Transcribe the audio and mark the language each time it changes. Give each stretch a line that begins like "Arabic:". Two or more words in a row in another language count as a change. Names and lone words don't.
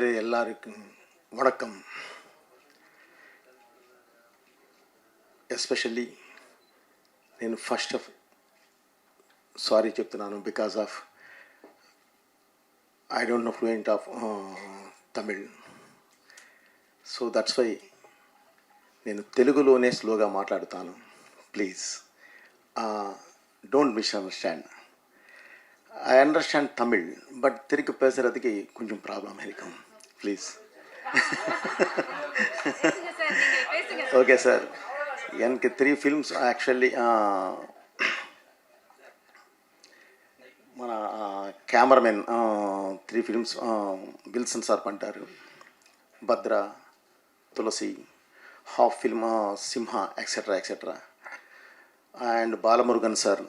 Tamil: எல்லாருக்கும் வணக்கம்.
English: ఎస్పెషల్లీ నేను first of sorry చెప్తున్నాను because of I don't know fluent of Tamil. so that's why
Telugu: నేను తెలుగులోనే స్లోగా మాట్లాడుతాను.
English: please don't misunderstand. I understand
Tamil: தமிழ், பட் திருப்பி பேசுகிறதுக்கு கொஞ்சம் ப்ராப்ளம் இருக்கும். ப்ளீஸ்.
English: okay sir. எனக்கு 3 films actually మన cameraman 3 films విల్సన్ సార్ పంటారు, భద్ర, తులసి, half film సింహ etcetera etcetera, and బాలమురుగన్ సార్.